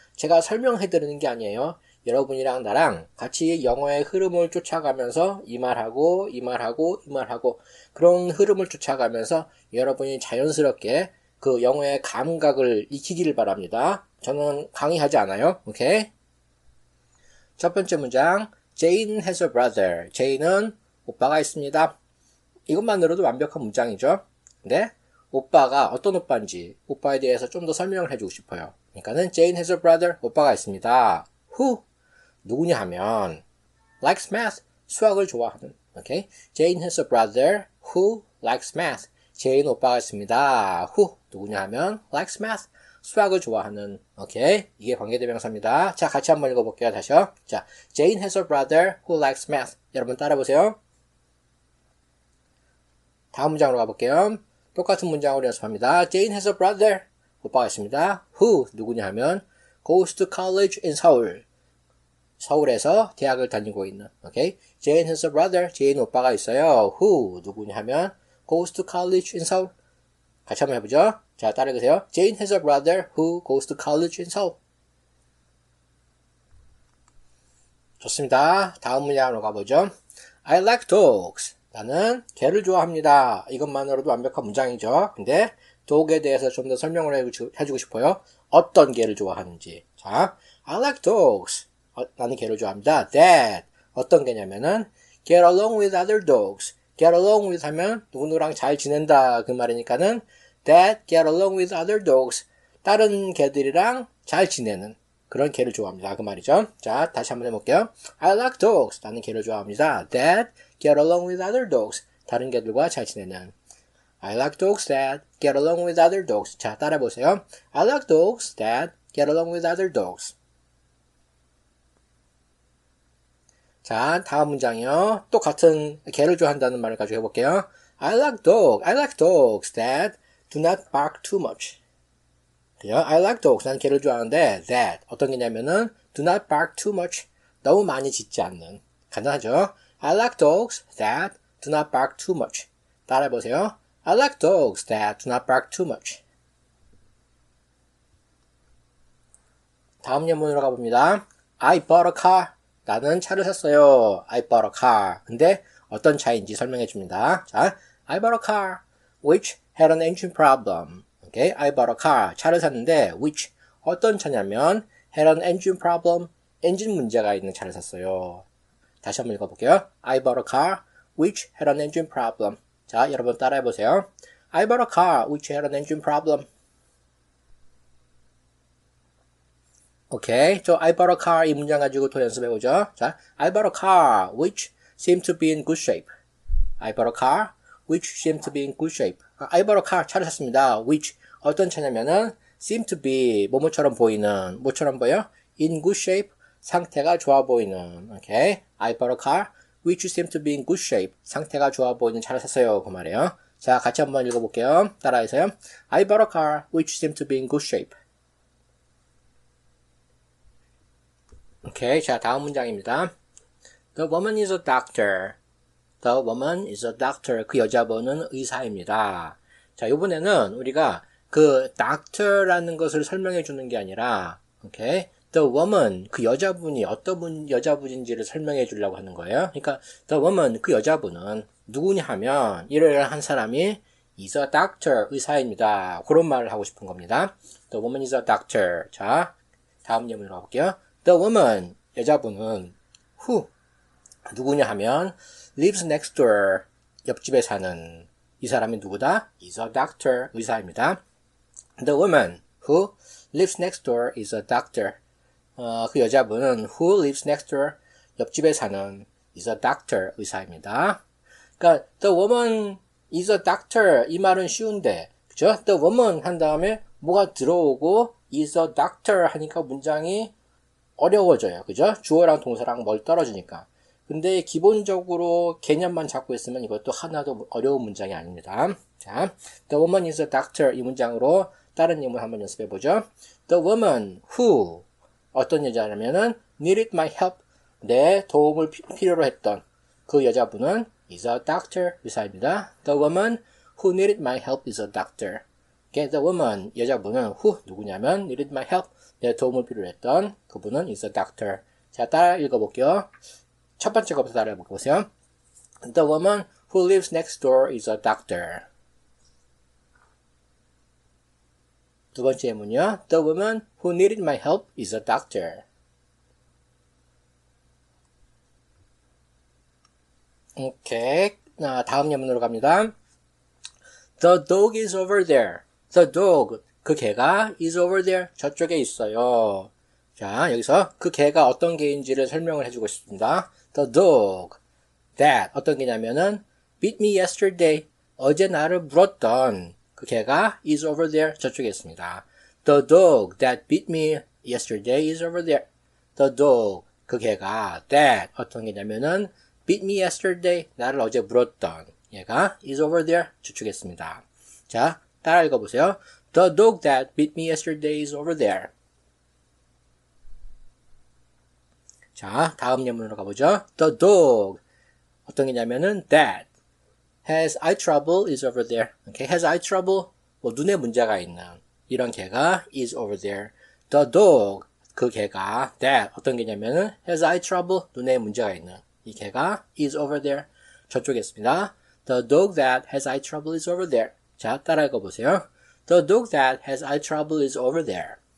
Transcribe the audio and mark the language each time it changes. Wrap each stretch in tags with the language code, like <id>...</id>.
<ko>제가 설명해드리는 게 아니에요. 여러분이랑 나랑 같이 영어의 흐름을 쫓아가면서 이 말하고 이 말하고 이 말하고 그런 흐름을 쫓아가면서 여러분이 자연스럽게 그 영어의 감각을 익히기를 바랍니다. 저는 강의하지 않아요. 오케이? 첫 번째 문장,</ko> <en>Jane has a brother.</en> <ko>Jane은 오빠가 있습니다. 이것만으로도 완벽한 문장이죠. 근데 오빠가 어떤 오빠인지 오빠에 대해서 좀 더 설명을 해주고 싶어요. 그러니까는</ko> <en>Jane has a brother.</en> <ko>오빠가 있습니다.</ko> <en>Who?</en> <ko>누구냐 하면</ko> <en>likes math.</en> <ko>수학을 좋아하는. 오케이?</ko> <en>Jane has a brother who likes math.</en> <ko>제인 오빠가 있습니다.</ko> <en>Who?</en> <ko>누구냐 하면</ko> <en>likes math.</en> <ko>수학을 좋아하는. 오케이? 이게 관계대명사입니다. 자, 같이 한번 읽어볼게요. 다시요. 자,</ko> <en>Jane has a brother who likes math.</en> <ko>여러분 따라보세요. 다음 문장으로 가볼게요. 똑같은 문장으로 연습합니다.</ko> <en>Jane has a brother.</en> <ko>오빠가 있습니다.</ko> <en>Who?</en> <ko>누구냐 하면</ko> <en>goes to college in Seoul.</en> <ko>서울에서 대학을 다니고 있는. 오케이? Jane has a brother. 제인 오빠가 있어요.</ko> <en>Who?</en> <ko>누구냐 하면</ko> <en>goes to college in Seoul.</en> <ko>같이 한번 해보죠. 자, 따라해보세요.</ko> <en>Jane has a brother who goes to college in Seoul.</en> <ko>좋습니다. 다음 문장으로 가보죠.</ko> <en>I like dogs.</en> <ko>나는 개를 좋아합니다. 이것만으로도 완벽한 문장이죠. 근데 dog에 대해서 좀 더 설명을 해주고 싶어요. 어떤 개를 좋아하는지. 자,</ko> <en>I like dogs.</en> <ko>나는 개를 좋아합니다. That. 어떤 개냐면은</ko> <en>get along with other dogs. get along with</en> <ko>하면 누구누구랑 잘 지낸다 그 말이니까는</ko> <en>that get along with other dogs.</en> <ko>다른 개들이랑 잘 지내는 그런 개를 좋아합니다. 그 말이죠. 자, 다시 한번 해볼게요.</ko> <en>I like dogs.</en> <ko>나는 개를 좋아합니다.</ko> <en>That get along with other dogs.</en> <ko>다른 개들과 잘 지내는.</ko> <en>I like dogs that get along with other dogs.</en> <ko>자, 따라해보세요.</ko> <en>I like dogs that get along with other dogs.</en> <ko>자, 다음 문장이요. 또 같은 개를 좋아한다는 말을 가지고 해볼게요.</ko> <en>I like dogs that do not bark too much. I like dogs.</en> <ko>난 개를 좋아하는데</ko> <en>that</en> <ko>어떤 개냐면은</ko> <en>do not bark too much.</en> <ko>너무 많이 짖지 않는. 간단하죠?</ko> <en>I like dogs that do not bark too much.</en> <ko>따라해보세요.</ko> <en>I like dogs that do not bark too much.</en> <ko>다음 예문으로 가봅니다.</ko> <en>I bought a car.</en> <ko>나는 차를 샀어요.</ko> <en>I bought a car.</en> <ko>근데 어떤 차인지 설명해 줍니다.</ko> <en>자, I bought a car which had an engine problem. Okay, I bought a car.</en> <ko>차를 샀는데 which 어떤 차냐면</ko> <en>had an engine problem.</en> <ko>엔진 문제가 있는 차를 샀어요. 다시 한번 읽어볼게요.</ko> <en>I bought a car which had an engine problem.</en> <ko>자, 여러분 따라해보세요.</ko> <en>I bought a car which had an engine problem.</en> <ko>오케이. 저</ko> <en>I bought a car</en> <ko>이 문장 가지고 또 연습해보죠.</ko> <en>자, I bought a car which seemed to be in good shape. I bought a car which seemed to be in good shape. I bought a car,</en> <ko>차를 샀습니다. which 어떤 차냐면은</ko> <en>seem to be</en> <ko>뭐뭐처럼 보이는, 뭐처럼 보여?</ko> <en>in good shape,</en> <ko>상태가 좋아 보이는. 오케이.</ko> <en>I bought a car which seemed to be in good shape.</en> <ko>상태가 좋아 보이는 차를 샀어요. 그 말이에요. 자, 같이 한번 읽어볼게요. 따라해서요.</ko> <en>I bought a car which seemed to be in good shape.</en> <ko>오케이. 자, 다음 문장입니다.</ko> <en>The woman is a doctor. The woman is a doctor.</en> <ko>그 여자분은 의사입니다. 자, 이번에는 우리가 그 doctor라는 것을 설명해 주는 게 아니라, 오케이. The woman, 그 여자분이 어떤 여자분인지를 설명해 주려고 하는 거예요. 그러니까, the woman, 그 여자분은 누구냐 하면, 이러한 사람이</ko> <en>is a doctor,</en> <ko>의사입니다. 그런 말을 하고 싶은 겁니다.</ko> <en>The woman is a doctor.</en> <ko>자, 다음 예문으로 가볼게요. The woman, 여자분은 who, 누구냐 하면</ko> <en>lives next door,</en> <ko>옆집에 사는 이 사람이 누구다?</ko> <en>is a doctor,</en> <ko>의사입니다.</ko> <en>The woman who lives next door is a doctor.</en> <ko>그 여자분은</ko> <en>who lives next door,</en> <ko>옆집에 사는</ko> <en>is a doctor,</en> <ko>의사입니다. 그러니까</ko> <en>the woman is a doctor</en> <ko>이 말은 쉬운데, 그죠? The woman 한 다음에 뭐가 들어오고</ko> <en>is a doctor</en> <ko>하니까 문장이 어려워져요. 그죠? 주어랑 동사랑 멀 떨어지니까. 근데 기본적으로 개념만 잡고 있으면 이것도 하나도 어려운 문장이 아닙니다. 자,</ko> <en>the woman is a doctor</en> <ko>이 문장으로 다른 예문 한번 연습해 보죠.</ko> <en>The woman who</en> <ko>어떤 여자냐면은</ko> <en>needed my help</en> <ko>내 도움을 필요로 했던 그 여자분은</ko> <en>is a doctor</en> <ko>의사입니다.</ko> <en>The woman who needed my help is a doctor. Okay, the woman</en> <ko>여자분은</ko> <en>who</en> <ko>누구냐면</ko> <en>needed my help</en> <ko>내 도움을 필요로 했던 그분은</ko> <en>is a doctor.</en> <ko>자, 따라 읽어볼게요. 첫 번째 것부터 따라 해보세요.</ko> <en>The woman who lives next door is a doctor.</en> <ko>두 번째 예문이요.</ko> <en>The woman who needed my help is a doctor.</en> <ko>오케이. 다음 예문으로 갑니다.</ko> <en>The dog is over there. The dog,</en> <ko>그 개가</ko> <en>is over there,</en> <ko>저쪽에 있어요. 자, 여기서 그 개가 어떤 개인지를 설명을 해주고 싶습니다.</ko> <en>The dog that</en> <ko>어떤 개냐면은</ko> <en>beat me yesterday,</en> <ko>어제 나를 물었던 그 개가</ko> <en>is over there,</en> <ko>저쪽에 있습니다.</ko> <en>The dog that beat me yesterday is over there. The dog,</en> <ko>그 개가</ko> <en>that</en> <ko>어떤 개냐면은</ko> <en>beat me yesterday,</en> <ko>나를 어제 물었던 얘가</ko> <en>is over there,</en> <ko>저쪽에 있습니다. 자, 따라 읽어보세요.</ko> <en>The dog that beat me yesterday is over there.</en> <ko>자, 다음 예문으로 가보죠.</ko> <en>The dog</en> <ko>어떤 게냐면은</ko> <en>that has eye trouble is over there. Okay, has eye trouble</en> <ko>뭐 눈에 문제가 있는 이런 개가</ko> <en>is over there. The dog</en> <ko>그 개가</ko> <en>that</en> <ko>어떤 게냐면은</ko> <en>has eye trouble</en> <ko>눈에 문제가 있는 이 개가</ko> <en>is over there.</en> <ko>저쪽에 있습니다.</ko> <en>The dog that has eye trouble is over there.</en> <ko>자, 따라 읽어보세요.</ko> <en>The dog that has eye trouble is over there.</en>